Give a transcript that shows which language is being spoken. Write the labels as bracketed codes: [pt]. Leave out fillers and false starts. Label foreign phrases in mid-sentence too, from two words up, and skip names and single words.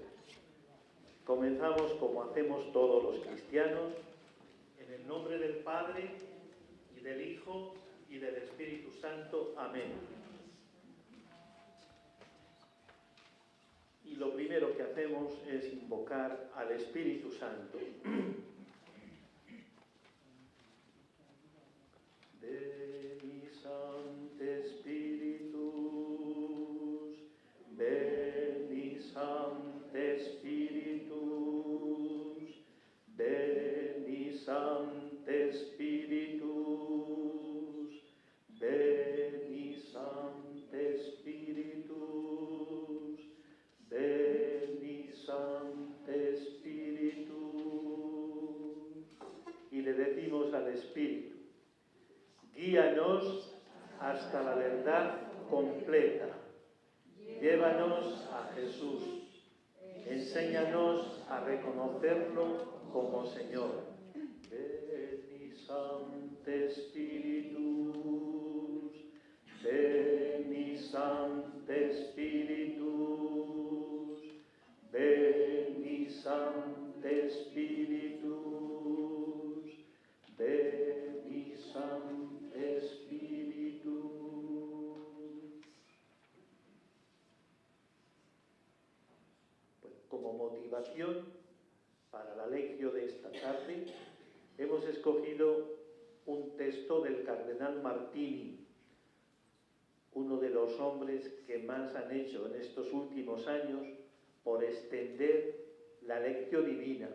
[es] Comenzamos como hacemos todos los cristianos, en el nombre del Padre, y del Hijo, y del Espíritu Santo. Amén. Y lo primero que hacemos es invocar al Espíritu Santo. [la] Veni Sancte Spiritus, Veni Sancte Spiritus, Veni Sancte Spiritus, Veni Sancte Spiritus, Veni Sancte Spiritus. [es] Y le decimos al Espíritu: guíanos hasta la verdad completa. Llévanos a Jesús. Enséñanos a reconocerlo como Señor. [la] Veni Sancte Spiritus, Veni Sancte Spiritus, Veni Sancte Spiritus, Veni Sancte Spiritus. [es] Pues como motivación para la lección de esta tarde hemos escogido un texto del cardenal Martini, uno de los hombres que más han hecho en estos últimos años por extender la [la] lectio divina.